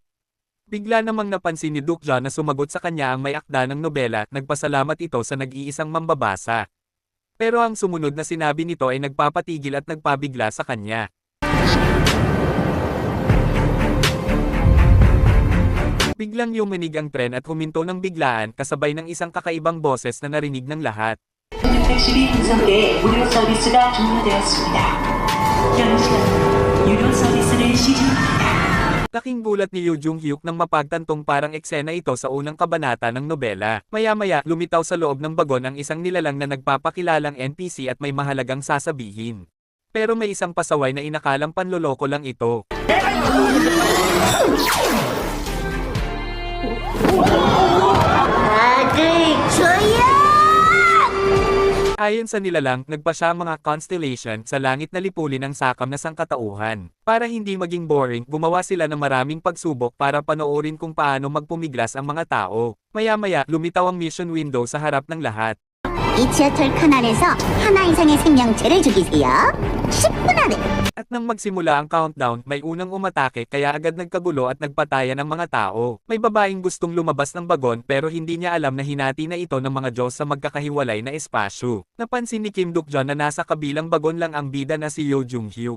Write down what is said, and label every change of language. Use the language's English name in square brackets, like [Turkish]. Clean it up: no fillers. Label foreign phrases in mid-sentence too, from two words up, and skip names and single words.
[Filipino] Bigla namang napansin ni Duk-ja na sumagot sa kanya ang may akda ng nobela at nagpasalamat ito sa nag-iisang mambabasa. Pero ang sumunod na sinabi nito ay nagpapatigil at nagpabigla sa kanya. Biglang yumanig ang tren at huminto ng biglaan kasabay ng isang kakaibang boses na narinig ng lahat. [Korean] 택시비 분석에 무료 서비스가 종료되었습니다. 현재 유료 서비스를 시작합니다. [Filipino] Laking gulat ni Yoo Jung-hyuk nang mapagtantong parang eksena ito sa unang kabanata ng nobela. Maya-maya, lumitaw sa loob ng bagon ang isang nilalang na nagpapakilalang NPC at may mahalagang sasabihin. Pero may isang pasaway na inakalang panloloko lang ito. Ayon sa nilalang, nagpa siya ang mga constellation sa langit na lipulin ang sakam na sangkatauhan. Para hindi maging boring, gumawa sila ng maraming pagsubok para panoorin kung paano magpumiglas ang mga tao. Maya-maya, lumitaw ang [English] mission window [Filipino] sa harap ng lahat. [Korean] 이 지하철 터널에서 하나 이상의 생명체를 죽이세요. 10분 안에. [Filipino] At nang magsimula ang countdown, may unang umatake kaya agad nagkagulo at nagpatayan ng mga tao. May babaeng gustong lumabas ng bagon pero hindi niya alam na hinati na ito ng mga Diyos sa magkakahiwalay na espasyo. Napansin ni Kim Duk-ja na nasa kabilang bagon lang ang bida na si Yoo Jung-hyuk.